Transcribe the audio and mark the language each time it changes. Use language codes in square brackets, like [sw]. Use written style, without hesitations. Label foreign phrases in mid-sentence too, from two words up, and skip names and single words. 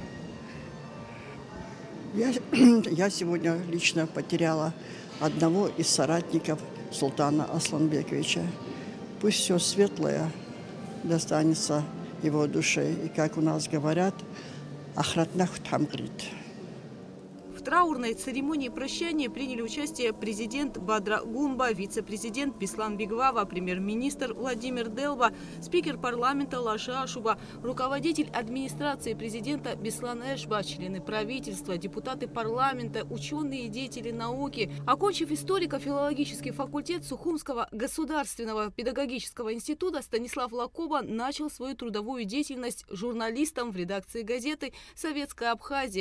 [ru] Я сегодня лично потеряла одного из соратников Султана Асланбековича. Пусть все светлое достанется его душе. И как у нас говорят, [ab] ахратнах тамгрит. [ru] траурной церемонии прощания приняли участие президент Бадра Гумба, вице-президент Беслан Бигвава, премьер-министр Владимир Делба, спикер парламента Лаша Ашуба, руководитель администрации президента Беслан Эшба, члены правительства, депутаты парламента, ученые и деятели науки. Окончив историко-филологический факультет Сухумского государственного педагогического института, Станислав Лакоба начал свою трудовую деятельность журналистом в редакции газеты «Советская Абхазия».